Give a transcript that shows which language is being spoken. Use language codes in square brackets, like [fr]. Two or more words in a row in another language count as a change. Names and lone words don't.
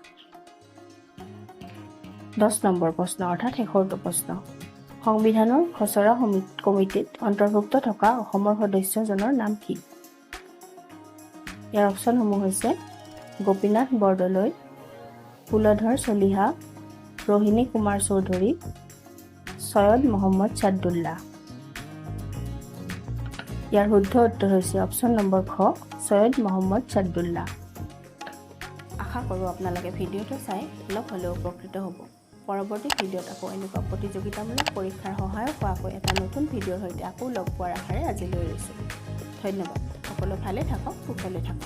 [as] 10 নম্বৰ প্ৰশ্ন অৰ্থাৎ শেষৰটো প্ৰশ্ন সংবিধানৰ খচৰা কমিটিত অন্তৰ্ভুক্ত থকা অসমৰ সদস্যজনৰ নাম কি ইয়াৰ অপচনসমূহ হৈছে গোপীনাথ বৰদলৈ কুলধৰ চলিহা रोहिणी कुमार चौधरी सैयद मोहम्मद सादुल्ला যাৰ শুদ্ধ উত্তৰ হৈছে অপচন নম্বৰ খ সৈয়দ মোহাম্মদ সাদুল্লাহ আশা কৰোঁ আপোনালোকে ভিডিঅ'টো চাই অলপ হ'লেও উপকৃত হ'ব পৰৱৰ্তী ভিডিঅ'ত আকৌ এনেকুৱা প্ৰতিযোগিতামূলক পৰীক্ষাৰ সহায়ক হোৱাকৈ এটা নতুন ভিডিঅ'ৰ সৈতে আকৌ লগ পোৱাৰ আশাৰে আজিলৈ এৰিছোঁ ধন্যবাদ সকলো ভালে থাকক কুশলে থাকক